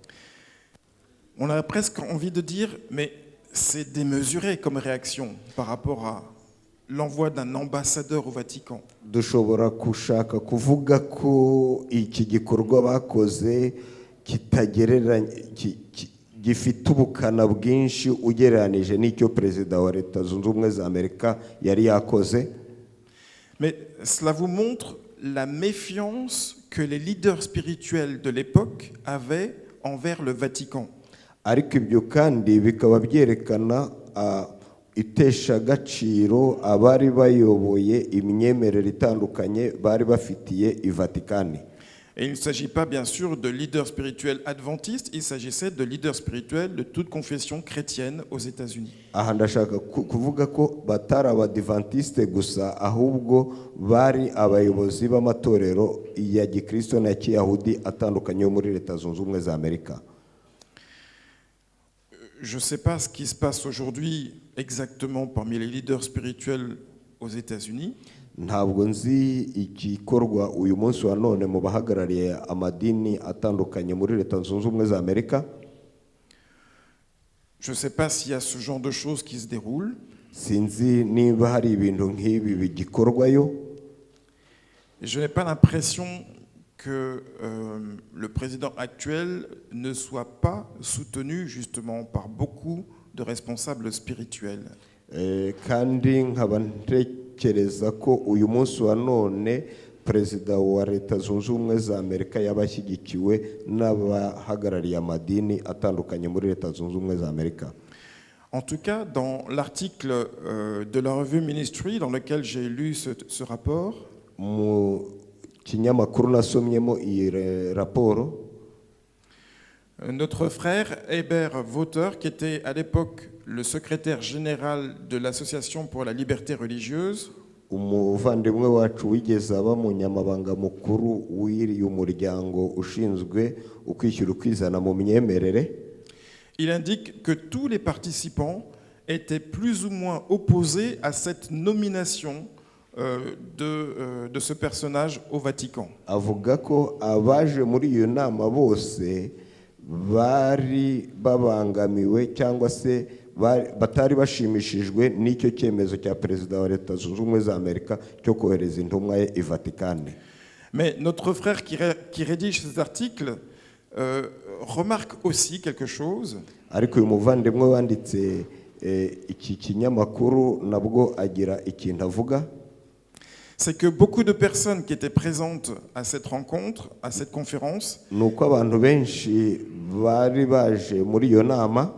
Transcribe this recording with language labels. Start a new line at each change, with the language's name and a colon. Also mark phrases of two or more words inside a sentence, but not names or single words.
French: On a presque envie de dire, mais c'est démesuré comme réaction par rapport à l'envoi d'un ambassadeur au Vatican.
Kinyarwanda: Dushobora kushaka kuvuga ko iki gikorwa bakoze kitagereranye gifite ubukana bwinshi ugereranije n'icyo perezida wa leta zunze ubumwe za Amerika yari yakoze.
French: Mais cela vous montre la méfiance que les leaders spirituels de l'époque avaient envers le Vatican.
Kinyarwanda: Ariko ibyo kandi bikaba byerekana itesha agaciro abari bayoboye imyemerere itandukanye bari bafitiye i Vatikani.
French: Et il ne s'agit pas bien sûr de leaders spirituels adventistes, il s'agissait de leaders spirituels de toute confession chrétienne aux États-Unis.
Kinyarwanda: aha ndashaka kuvuga ko batari abadivantisite gusa ahubwo bari abayobozi b'amatorero ya gikristo na kiyahudi atandukanye yo muri leta zunze ubumwe za Amerika.
French: Je ne sais pas ce qui se passe aujourd'hui exactement parmi les leaders spirituels aux États-Unis.
Kinyarwanda: Ntabwo nzi igikorwa uyu munsi wa none mu bahagarariye amadini atandukanye muri leta zunze ubumwe za Amerika.
French: Je ne sais pas s'il y a ce genre de choses qui se déroulent.
Kinyarwanda: Sinzi niba hari ibintu nk'ibi bigikorwayo.
French: Je n'ai pas l'impression que le président actuel ne soit pas soutenu justement par beaucoup de responsables spirituels.
Kinyarwanda: Kandi nkaba ntekereza ko uyu munsi wa none perezida wa leta zunze ubumwe za Amerika yabashyigikiwe n'abahagarariye amadini atandukanye muri leta zunze ubumwe za Amerika.
French: En tout cas, dans l'article de la revue Ministry dans lequel j'ai lu ce rapport,
Kinyarwanda: mu kinyamakuru nasomyemo iyi raporo,
French: notre frère Hébert Vauter, qui était à l'époque le secrétaire général de l'Association pour la liberté religieuse,
Kinyarwanda: umuvandimwe wacu wigeze aba munyamabanga mukuru w'iriya umuryango ushinzwe ukwishyura ukwizana mu myemerere,
French: il indique que tous les participants étaient plus ou moins opposés à cette nomination de ce personnage au Vatican.
Kinyarwanda: Avuga ko abaje muri iyo nama bose bari babangamiwe cyangwa se batari bashimishijwe n'icyo cyemezo cya perezida wa leta zunze ubumwe za Amerika cyo kohereza intumwa ye i Vatikani.
French: Mais notre frère qui rédige cet article remarque aussi quelque chose.
Kinyarwanda: Ariko uyu muvandimwe wanditse iki kinyamakuru nabwo agira ikintu avuga.
French: C'est que beaucoup de personnes qui étaient présentes à cette rencontre, à cette conférence,
Kinyarwanda: nuko abantu benshi bari baje muri iyo nama